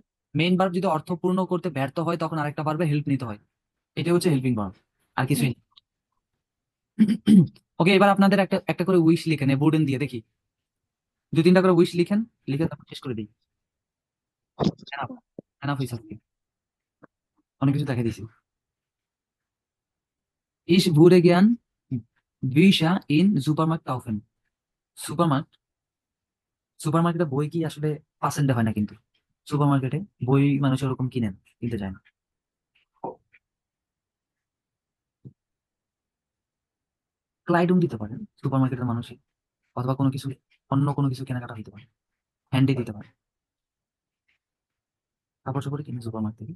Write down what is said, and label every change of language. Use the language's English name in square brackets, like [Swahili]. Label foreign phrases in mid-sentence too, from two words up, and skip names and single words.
[Bangla] মেইন ভার্ব যদি অর্থপূর্ণ করতে ব্যর্থ হয় তখন আরেকটা ভার্বে হেল্প নিতে হয়, এটা হচ্ছে হেল্পিং ভার্ব, আর কিছুই না। ওকে, এবার আপনাদের একটা একটা করে উইশ লিখেন বুডেন দিয়ে, দেখি 2-3টা করে উইশ লিখেন, লিখে তারপর শেষ করে দিই। এনাফ, এনাফ হয়েছে আজকে, অনেক কিছু দেখা দিয়েছি। [German] Ich würde gern Bücher in Supermarkt kaufen। [Bangla] সুপারমার্কেট, সুপারমার্কেটে বই কি আসলে পার্সেন্টে হয় না, কিন্তু সুপারমার্কেটে বই মানুষ ওরকম কিনেন, কিনতে যায় না। ক্লাইডুম দিতে পারেন সুপারমার্কেটের মানুষই, অথবা কোনো কিছু, অন্য কোনো কিছু কেনাকাটা হইতে পারে, হ্যান্ডি দিতে পারে, কাপড় চোপড় কিনে সুপার মার্কেট থেকে।